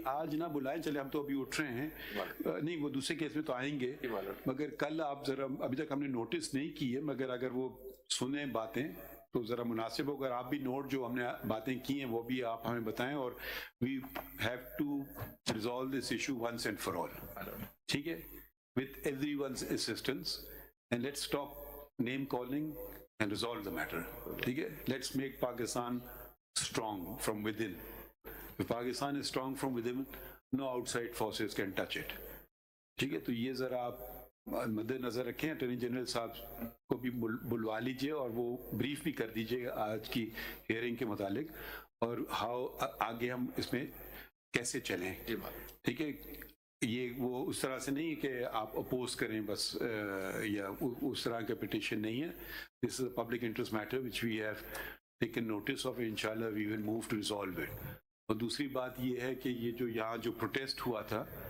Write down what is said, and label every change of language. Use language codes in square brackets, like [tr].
[ur] آج نہ بلائیں, چلے ہم تو ابھی اٹھ رہے ہیں, نہیں وہ دوسرے کیس میں تو آئیں گے, مگر کل آپ ذرا, ابھی تک ہم نے نوٹس نہیں کی ہے, مگر اگر وہ سنیں باتیں تو ذرا مناسب ہو. اگر آپ بھی نوٹ جو ہم نے باتیں کی ہیں وہ بھی آپ ہمیں بتائیں, اور [en] We have to resolve this issue once and for all. [ur] ٹھیک ہے, [en] with everyone's assistance, and let's stop name calling and resolve the matter. [ur] ٹھیک ہے, [en] let's make Pakistan strong from within. If Pakistan is strong from within, no outside forces can touch it. [ur] ٹھیک ہے, تو یہ ذرا آپ مد نظر رکھیں. اٹارنی جنرل صاحب کو بھی بلوا لیجئے اور وہ بریف بھی کر دیجئے آج کی ہیئرنگ کے متعلق, اور آگے ہم اس میں کیسے چلیں. ٹھیک ہے, یہ وہ اس طرح سے نہیں کہ آپ اپوز کریں بس, یا اس طرح کا پٹیشن نہیں ہے. [en] This is a public interest matter which we have taken notice of, انشاءاللہ we will move to resolve it. [ur] اور دوسری بات یہ ہے کہ یہ جو یہاں جو پروٹیسٹ ہوا تھا,